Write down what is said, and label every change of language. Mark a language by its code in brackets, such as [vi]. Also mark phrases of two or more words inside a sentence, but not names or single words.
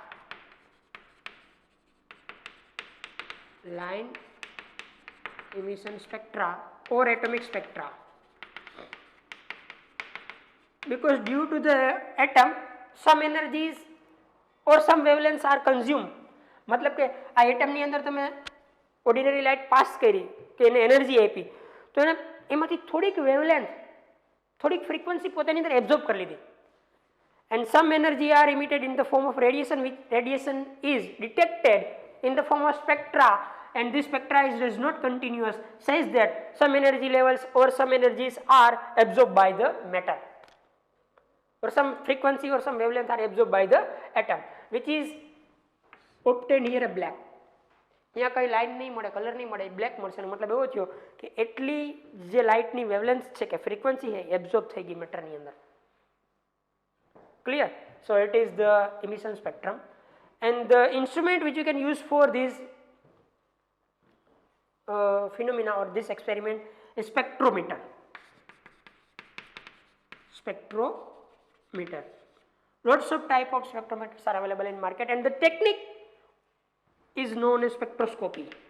[en] line emission spectra or atomic spectra, because due to the atom some energies or some wavelengths are consumed. [gu] मतलब કે આ એટમની અંદર તમે [en] ordinary light [gu] પાસ કરી કે એને એનર્જી આપી, તો એને એમાંથી થોડીક વેવલેન્થ, થોડીક ફ્રીક્વન્સી પોતાની અંદર એબ્ઝોર્બ કરી લીધી, [en] and some energy are emitted in the form of radiation, which radiation is detected in the form of spectra, and this spectra is not continuous, says that some energy levels or some energies are absorbed by the matter, or some frequency or some wavelength are absorbed by the atom, which is obtained here a black. [gu] અહીંયા કઈ લાઇટ નહીં મળે, કલર નહીં મળે, બ્લેક મળશે. મતલબ એવો થયો કે એટલી જે લાઇટની વેવલેન્થ છે કે ફ્રીક્વન્સી છે એબ્ઝોર્બ થઈ ગઈ મેટરની અંદર. ક્લિયર? [en] So it is the emission spectrum, and the instrument which you can use for this phenomena or this experiment is spectrometer. Spectrometer. Lots of type of spectrometers are available in market, and the technique is known as spectroscopy.